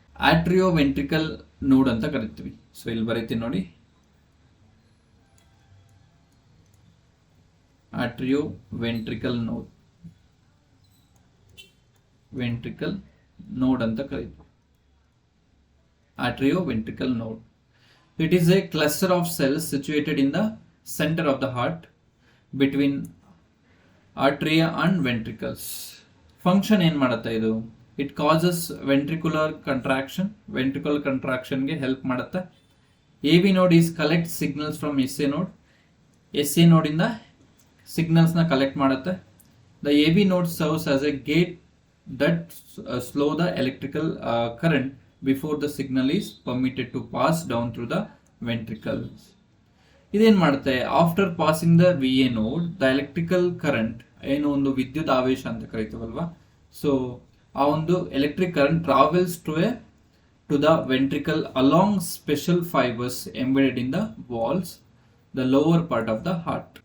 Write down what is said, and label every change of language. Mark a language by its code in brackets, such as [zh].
[kn] ಆರ್ಟ್ರಿಯೋ ventricle ನೋಡ್ ಅಂತ ಕರಿತೀವಿ. ಸೊ ಇಲ್ಲಿ ಬರೀತೀನಿ ನೋಡಿ, ಆರ್ಟ್ರಿಯೋ ವೆಂಟ್ರಿಕಲ್ ನೋಡ್, ವೆಂಟ್ರಿಕಲ್ ನೋಡ್ ಅಂತ ಕರೀತೀವಿ. [en] Atrioventricle node. It is a cluster of cells situated in the center of the heart between atria and ventricles. [kn] Function ಏನು ಮಾಡುತ್ತೆ ಇದು? [en] It causes ventricular contraction. Ventricular contraction [kn] ಗೆ help ಮಾಡುತ್ತೆ. [en] AV node is collect signals from SA node. SA node [kn] ಇಂದ signals ನ collect ಮಾಡುತ್ತೆ. [en] The AV node serves as a gate that slow the electrical current before the signal is permitted to pass down through the ventricles. [kn] ಇದೇನ್ ಮಾಡುತ್ತೆ? [en] after passing the VA node, the electrical current, [kn] ಏನು ಒಂದು ವಿದ್ಯುತ್ ಆವೇಶ ಅಂತ ಕರಿತೀವಲ್ವಾ, so ಆ ಒಂದು [en] Electric current travels to the ventricle along special fibres embedded in the walls, the lower part of the heart.